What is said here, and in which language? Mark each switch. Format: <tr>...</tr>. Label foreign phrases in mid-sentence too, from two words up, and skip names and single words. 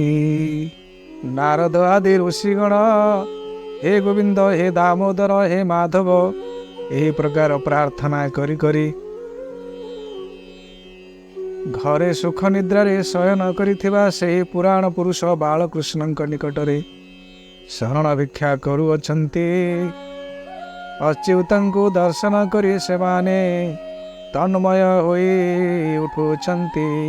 <or>ନାରଦ ଆଦି ଋଷିଗଣ ହେ ଗୋବିନ୍ଦ, ହେ ଦାମୋଦର, ହେ ମାଧବ ଏହି ପ୍ରକାର ପ୍ରାର୍ଥନା କରି କରି ଘରେ ସୁଖ ନିଦ୍ରାରେ ଶୟନ କରିଥିବା ସେହି ପୁରାଣ ପୁରୁଷ ବାଳକୃଷ୍ଣଙ୍କ ନିକଟରେ ଶରଣ ଭିକ୍ଷା କରୁଅଛନ୍ତି। ଅଚ୍ୟୁତଙ୍କୁ ଦର୍ଶନ କରି ସେମାନେ ତନ୍ମୟ ହୋଇ ଉଠୁଛନ୍ତି।</or>